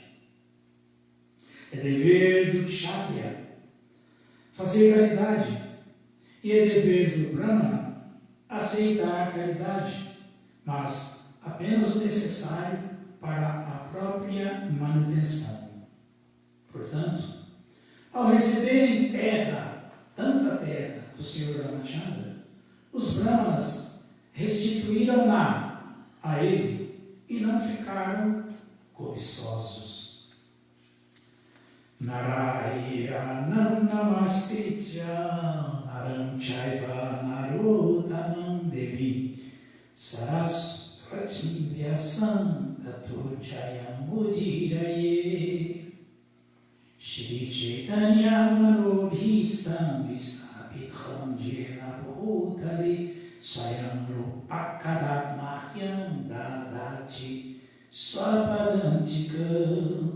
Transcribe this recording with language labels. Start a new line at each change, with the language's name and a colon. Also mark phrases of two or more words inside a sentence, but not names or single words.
Portuguese: É dever do kshatriya fazer caridade e é dever do brahmana aceitar a caridade, mas apenas o necessário para a própria manutenção. Portanto, ao receberem terra, tanta terra do Sr. Ramachandra, os brahmanas restituíram-na a ele e não ficaram cobiçosos.
Sanskrit: नारायणं नमस्तित्य नरं चैव नरोत्तमं देवी सरस्वतीं व्यासं ततो जयं उदीरये श्री चैतन्य मनोभीष्टं विसपीठं जेन भूतले स्वयं रूपकदत् मह्यं ददाति स्वपदान्तिकम्.